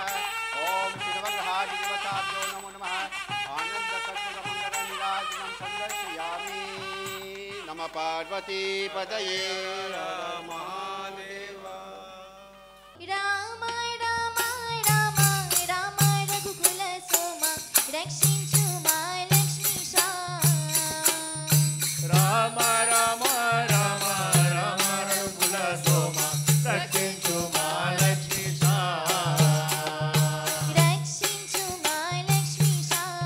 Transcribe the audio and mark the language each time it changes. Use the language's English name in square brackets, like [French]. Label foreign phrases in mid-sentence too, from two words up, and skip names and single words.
[Sanskrit] ॐ शिवग्रहादिदेवताभ्यो नमो नमः। आनन्दकर्पूरमङ्गलनीराजनं सन्दर्शयामि। नमः पार्वती पतये महादेव। [Telugu] రామ రామ రామ రామ రఘుకుల సోమ రక్షించు మా లక్ష్మీశా। రామ రామ రామ రామ రఘుకుల సోమ రక్షించు మా లక్ష్మీశా। రక్షించు మా లక్ష్మీశా।